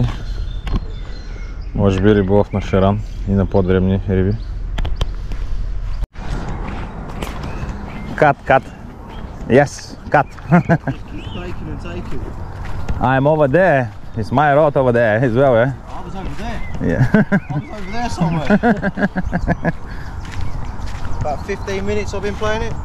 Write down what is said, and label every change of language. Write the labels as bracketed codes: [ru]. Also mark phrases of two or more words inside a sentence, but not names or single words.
[bg] Може би риболов на шаран и на по-дребни риби. [en] Cut. Yes, cut. I'm over there. It's my rod over there as well, eh? I was over there. Yeah. I was over there somewhere. About 15 minutes I've been playing it.